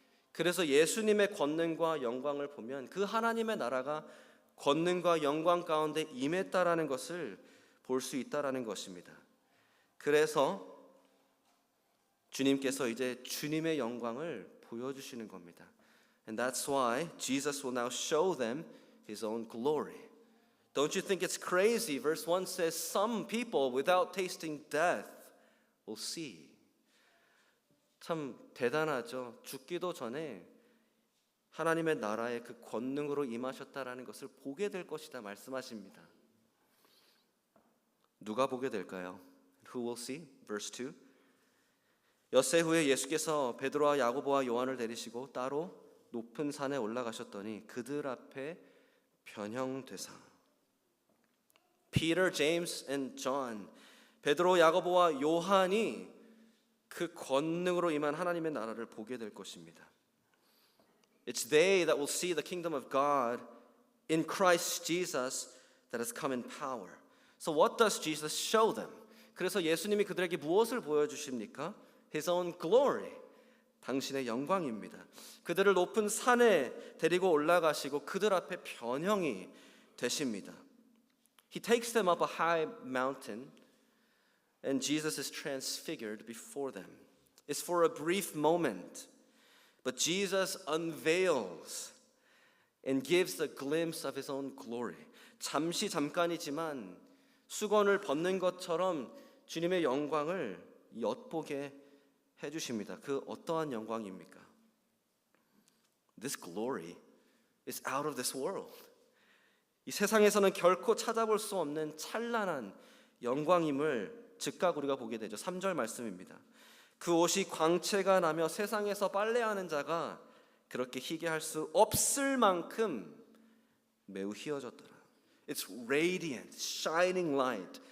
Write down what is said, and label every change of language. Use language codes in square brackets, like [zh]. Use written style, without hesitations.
[ko] 그래서 예수님의 권능과 영광을 보면 그 하나님의 나라가 권능과 영광 가운데 임했다라는 것을 볼 수 있다라는 것입니다. 그래서 주님께서 이제 주님의 영광을 보여주시는 겁니다. [en] And that's why Jesus will now show them His own glory. Don't you think it's crazy? Verse 1 says, some people without tasting death will see. [ko] 참 대단하죠. 죽기도 전에 하나님의 나라의 그 권능으로 임하셨다라는 것을 보게 될 것이다 말씀하십니다. 누가 보게 될까요? [en] Who will see? Verse 2. [ko] 엿새 후에 예수께서 베드로와 야고보와 요한을 데리시고 따로 높은 산에 올라가셨더니 그들 앞에 변형되사. Peter, James, and John, 베드로, 야고보와 요한이 그 권능으로 임한 하나님의 나라를 보게 될 것입니다. [en] It's they that will see the kingdom of God in Christ Jesus that has come in power. So what does Jesus show them? [ko] 그래서 예수님이 그들에게 무엇을 보여주십니까? [en] His own glory. [ko] 당신의 영광입니다. 그들을 높은 산에 데리고 올라가시고 그들 앞에 변형이 되십니다. [en] He takes them up a high mountain and Jesus is transfigured before them. It's for a brief moment, but Jesus unveils and gives a glimpse of His own glory. [ko] 잠깐이지만 수건을 벗는 것처럼 주님의 영광을 엿보게 해주십니다. 그 어떠한 영광입니까? [en] This glory is out of this world. [ko] 이 세상에서는 결코 찾아볼 수 없는 찬란한 영광임을 즉각 우리가 보게 되죠. 3절 말씀입니다. 그 옷이 광채가 나며 세상에서 빨래하는 자가 그렇게 희게 할 수 없을 만큼 매우 희어졌더라. [en] It's radiant, shining light.